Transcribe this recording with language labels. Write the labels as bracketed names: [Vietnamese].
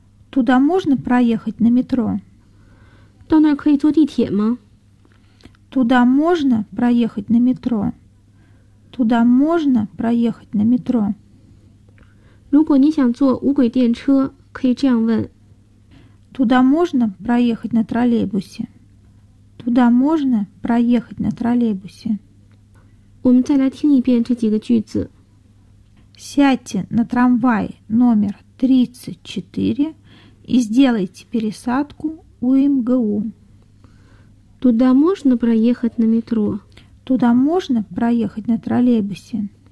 [Russian] Туда можно проехать на метро? [Chinese] 到那儿可以坐地铁吗? [Russian] Туда можно проехать на метро? Туда можно проехать на метро? [Chinese] 如果你想坐无轨电车，可以这样问 [Russian] Туда можно проехать на троллейбусе? Туда можно проехать на троллейбусе? [Chinese] 我们再来听一遍这几个句子。 [Russian] Сядьте на трамвай номер 34 и сделайте пересадку у МГУ. Туда можно проехать на метро? Туда можно проехать на троллейбусе.